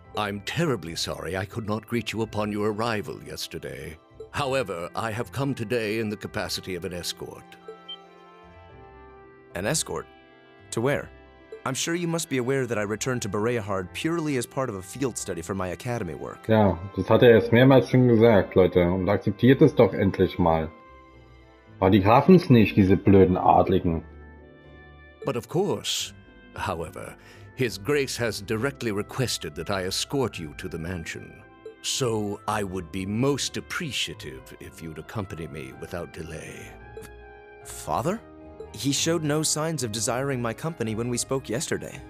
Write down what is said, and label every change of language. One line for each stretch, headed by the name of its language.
English: I'm terribly sorry I could not greet you upon your arrival yesterday. However, I have come today in the capacity of an escort. An escort? To where? I'm sure you must be aware that I returned to Bereahard purely as part of a field study for my academy work.
German: Ja, das hat er erst mehrmals schon gesagt, Leute. Und akzeptiert es doch endlich mal. Aber die hafen's nicht, diese blöden Adligen.
English: But of course, however, His Grace has directly requested that I escort you to the mansion. So I would be most appreciative if you'd accompany me without delay. Father? He showed no signs of desiring my company when we spoke yesterday.